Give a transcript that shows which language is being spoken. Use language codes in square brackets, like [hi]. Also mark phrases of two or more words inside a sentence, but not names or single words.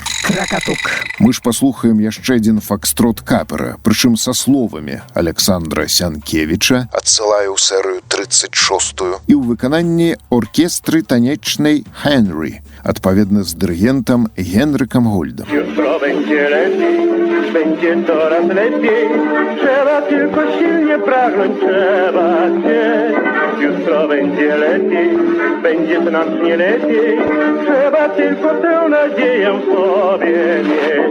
[be] Кракатук. Мы ж паслухаем яшчэ адзін факстрот капера, прычым са словамі Александра Сянкевіча, Адсылаю ў серыю 36-ю. і ў выкананні оркестры танечнай Хенрі, адпаведна з дырыгентам Генрыкам Гольдам. [pl] Jutro będzie lepiej, będzie coraz lepiej. Trzeba tylko silnie pragnąć, trzeba chcieć. Jutro będzie lepiej, będzie znacznie lepiej. Trzeba tylko tę nadzieję w sobie mieć.